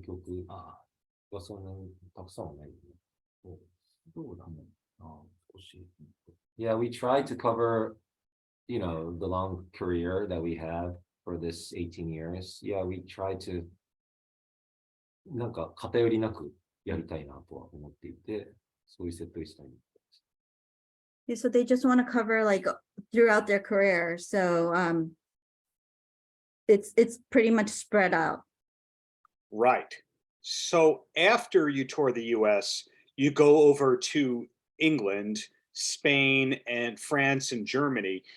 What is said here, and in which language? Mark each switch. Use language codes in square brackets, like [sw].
[ja] 曲、そんなにたくさんはない。どうだね。少し。 [en] Yeah, we tried to cover, the long career that we have for this 18 years. Yeah, we tried to [ja] なんか偏りなくやりたいなとは思っていて、そういうセットにしたい。 [en] Yeah, so they just want to cover like throughout their career. So it's pretty much spread out. Right. So after you tour the US, you go over to England, Spain, and France and Germany.